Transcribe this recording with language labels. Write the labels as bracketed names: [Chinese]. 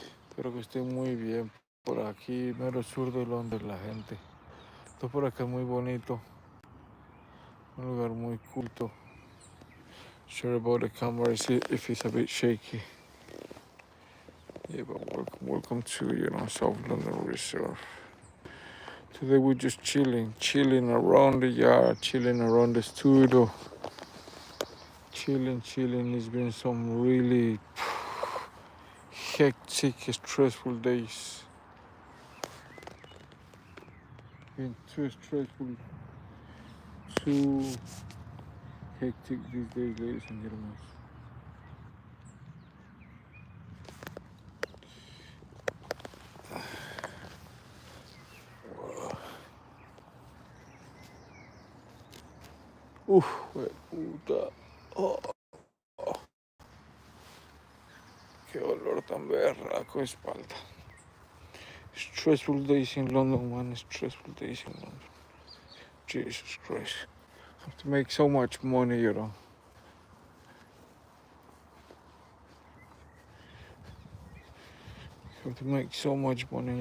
[Spanish] Espero que estén muy bien por aquí, mero sur de Londres, la gente. Esto por acá es muy bonito, un lugar muy culto. [English] Sorry about the camera if it's a bit shaky. Yeah, but welcome to, South London Reserve. Today we're just chilling around the yard, chilling around the studio. Chilling. It's been some really hectic, stressful days. Been too stressful, too hectic these days, ladies and gentlemen. [Spanish] Uf, puta. Oh, qué olor tan berraco de espalda. [English] Stressful days in London, man. Stressful days in London. Jesus Christ. Have to make so much money, You have to make so much money.